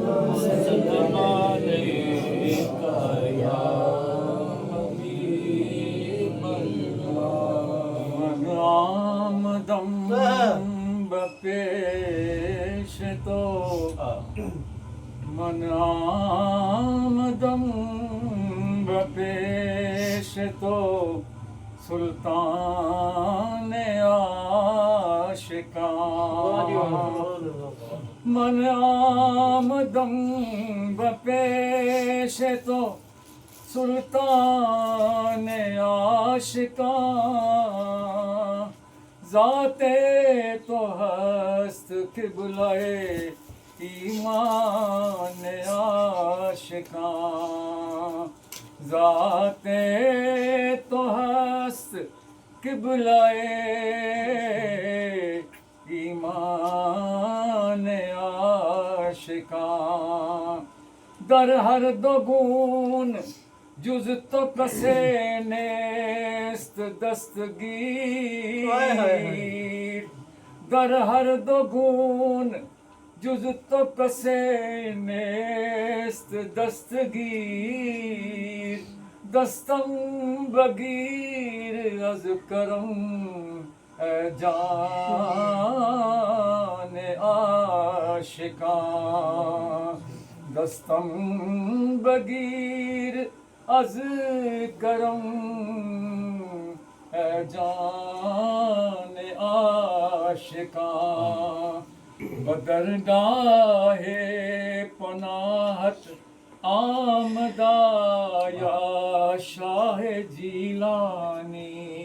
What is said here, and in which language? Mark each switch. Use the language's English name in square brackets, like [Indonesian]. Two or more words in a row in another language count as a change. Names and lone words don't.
[Arabic] وسلم عليك يا حبيب الله [Persian] من آمدم بپیش تو من آمدم بپیش تو سلطان عاشقان من آمدم بپیش تو سلطان عاشقان ذات تو ہست قبلۂ ایمان عاشقاں ذات تو ہست قبلۂ ایمان عاشقاں در ہر دو گون جز تو کسے نیست دستگیر در ہر دو گون جز تو کسے نیست دستگیر دستم بگیر از کرم اے جان عاشقاں دستم بگیر از کرم اے جان عاشقاں بدرگاہ پناہت آمدہ یا شاہ جیلانی